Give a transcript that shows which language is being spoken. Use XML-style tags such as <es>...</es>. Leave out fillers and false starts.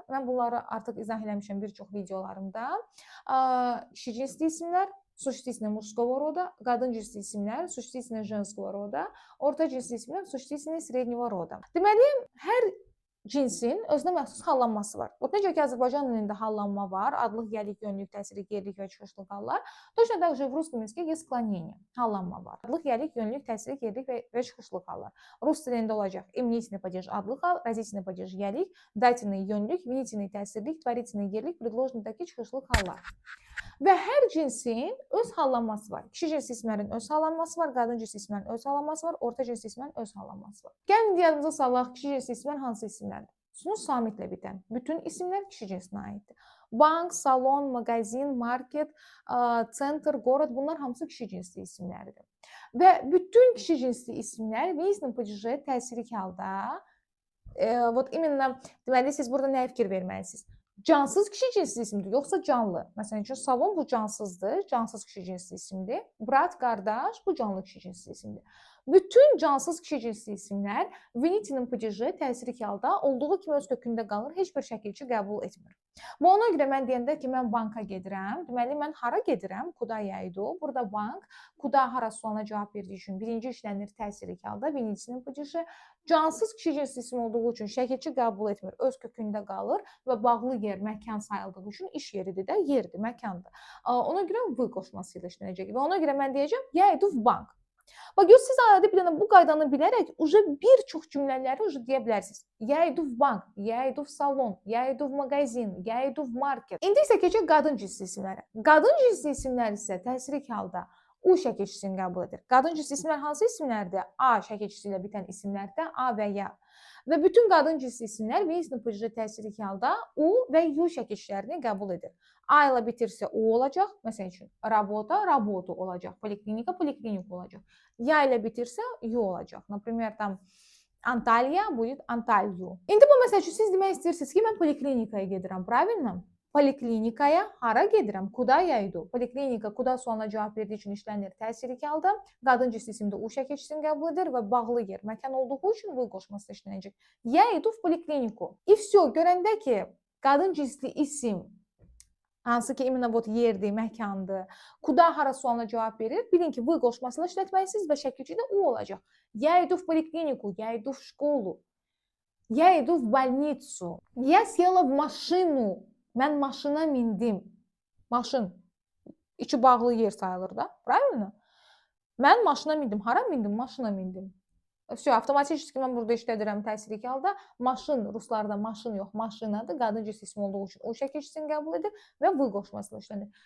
<az>Mən bunları artıq izah eləmişəm bir çox videolarımda. Kişi cinsli isimlər,</az> <ru>существительное мужского рода,</ru> <az>qadın cinsli isimlər,</az> <ru>существительное женского рода,</ru> <az>orta cinsli isimlər,</az> <ru>существительное среднего рода.</ru> <az>Deməli, hər cinsin özünə məxsus hallanması var. Necə ki, Azərbaycan dilində hallanma var, adlıq, yəlik, yönlük, təsirlik, yerlik və çıxışlıq hallar.</az> <ru>Точно так же в русском языке есть склонение,</ru> <az>hallanma var. Adlıq, yəlik, yönlük, təsirlik, yerlik və çıxışlıq hallar. Rus dilində olacaq</az> <ru>именительный падеж</ru> <az>adlıq hal,</az> <ru>родительный падеж</ru> <az>yəlik, дательный yönlük, винительный təsirlik, творительный yerlik, предложнидəki çıxışlıq hallar. Və hər cinsin öz hallanması var. Kişi cinsli isimlərin öz hallanması var, qadın cinsli isimlərin öz hallanması var, orta cinsli isimlərin öz hallanması var. Gəlin yadımıza salaq, kişi cinsli isimlər hansı isimlərdir? Sunu samitlə bitən bütün isimlər kişi cinsinə aiddir. Bank, salon, mağazin, market, center, город bunlar hamısı kişi cinsli isimlərdir. Və bütün kişi cinsli isimlər винительный падежə təsirli halda, именно deməli siz burada nəyə fikir verməlisiniz? Cansız kişi cinsli isimdir, yoxsa canlı. Məsələn üçün, salon bu cansızdır, cansız kişi cinsli isimdir. Brat, qardaş bu canlı kişi cinsli isimdir. Bütün cansız kişi cinsli isimlər винительный падежə təsirli halda olduğu kimi öz kökündə qalır, heç bir şəkilçi qəbul etmir. Və ona görə mən deyəndə ki, mən banka gedirəm, deməli mən hara gedirəm?</az> <ru>Kuda я иду.</ru> <az>Burada bank, kuda hara sualına cavab verdiyi üçün birinci işlənir təsirli halda, винительный падежə. Cansız kişi cinsli isim olduğu üçün şəkilçi qəbul etmir, öz kökündə qalır və bağlı yer, məkan sayıldığı üçün iş yeridir də, yerdir, məkandır. Ona görə v qoşması ilə işlənəcək və ona görə mən deyəcəm,</az> <ru>я иду в bank.</ru> <az>Bax, siz adi bir dənə bu qaydanı bilərək bir çox cümlələri deyə bilərsiniz.</az> <ru>Я иду в bank, я иду в salon, я иду в magazin, я иду в market.</ru> <az>İndi isə keçək qadın cinsli isimlərə. Qadın cinsli isimlər isə təsirli halda U şəkilçisini qəbul edir. Qadın cinsli isimlər hansı isimlərdir? A şəkilçisi ilə bitən isimlərdə A və Ya. Və bütün qadın cinsli isimlər винительный падежə təsirli halda U və U şəkilçilərini qəbul edir. A ilə bitirsə U olacaq, məsəl üçün работа, работу olacaq, poliklinika, poliklinika olacaq. Ya ilə bitirsə U olacaq.</az> <ru>Например, там Antalya будет Antalyu.</ru> <az>İndi bu məsəl üçün siz demək istəyirsiniz ki, mən poliklinikaya gedirəm, правильно? Poliklinikaya hara gedirəm?</az> <ru>Kuda я иду?</ru> <az>Poliklinika kuda sualına cavab verdiyi üçün işlənir təsirli halda. Qadın cinsli isimdə U şəkilçisini qəbul edir və bağlı yer, məkan olduğu üçün V qoşması işlənəcək.</az> <ru>Я иду в поликлинику. И все,</ru> <az>görəndə ki, qadın cinsli isim hansı ki, imенно yerdir, məkandır, kuda hara sualına cavab verir, bilin ki, V qoşmasıyla işlətməlisiniz və şəkilçidə U olacaq.</az> <ru>Я иду в поликлинику, я иду в школу, я иду в больницу, я села в машину.</ru> <az>Mən maşına mindim. Maşın. İçi bağlı yer sayılır da. Правильно? Mən maşına mindim. Hara mindim? Maşına mindim. Всё, avtomatik ki mən burada işlədirəm təsirli halda. Maşın, ruslarda maşın yox, maşınadır. Qadın cins ismi olduğu üçün o şəkil içində qəbul edir və v qoşmasıyla işlənir.</az>